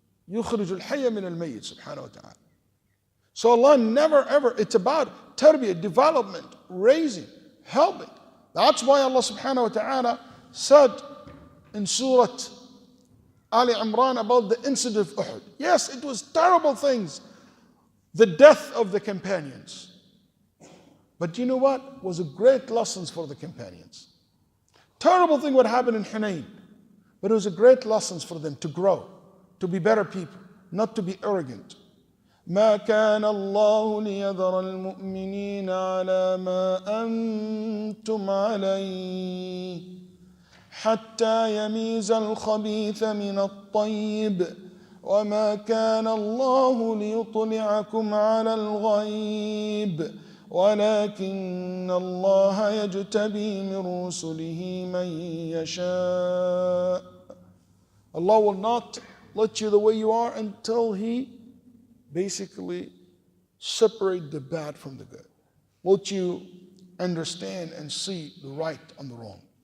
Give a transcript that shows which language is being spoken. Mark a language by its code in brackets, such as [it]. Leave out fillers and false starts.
[ar] يُخْرِجُ الْحَيَّ مِنَ الْمَيِّتِ subhanahu wa ta'ala. [en] So Allah never ever, it's about tarbiyah, development, raising, helping. That's why Allah subhanahu wa ta'ala said in Surah Ali Imran about the incident of Uhud. Yes, it was terrible things. The death of the companions. But you know what? Was a great lessons for the companions. Terrible thing what happened in Hunayn. But it was a great lessons for them to grow, to be better people, not to be arrogant. [ar] ما كان الله ليذر المؤمنين على ما أنتم عليه حتى يميز الخبيث من الطيب وما كان الله ليطلعكم على الغيب ولكن الله يجتبي من رسله من يشاء. [en] Allah will not let you the way you are until He basically separate the bad from the good. Let you understand and see the right and the wrong.